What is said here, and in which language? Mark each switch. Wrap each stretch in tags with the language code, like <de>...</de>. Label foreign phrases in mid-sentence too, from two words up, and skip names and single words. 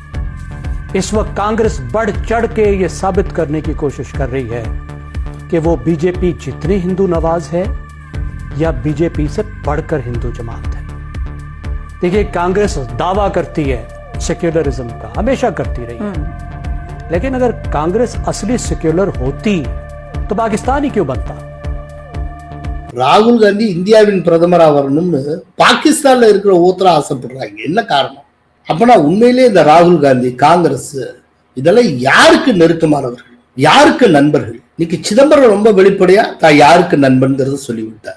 <ur>اس وقت کانگریس بڑھ چڑھ کے یہ ثابت کرنے کی کوشش کر رہی ہے کہ وہ بی جے پی جتنی ہندو نواز ہے یا بی جے پی سے بڑھ کر ہندو جماعت ہے. دیکھیے، کانگریس دعویٰ کرتی ہے سیکولرازم کا، ہمیشہ کرتی رہی ہے، لیکن اگر کانگریس اصلی سیکولر ہوتی تو پاکستان ہی کیوں بنتا?</ur> <ta>ராகுல் காந்தி இந்தியாவின் பிரதமரா வரணும்னு பாகிஸ்தான்ல இருக்கிற ஒருத்தர ஆசைப்படுறாங்க. என்ன காரணம்? அப்பனா உண்மையிலே இந்த ராகுல் காந்தி, காங்கிரஸ் இதெல்லாம் யாருக்கு நெருக்கமானவர்கள், யாருக்கு நண்பர்கள்? இன்னைக்கு சிதம்பரம் ரொம்ப வெளிப்படையா தான் யாருக்கு நண்பன்கிறத சொல்லிவிட்டார்.</ta>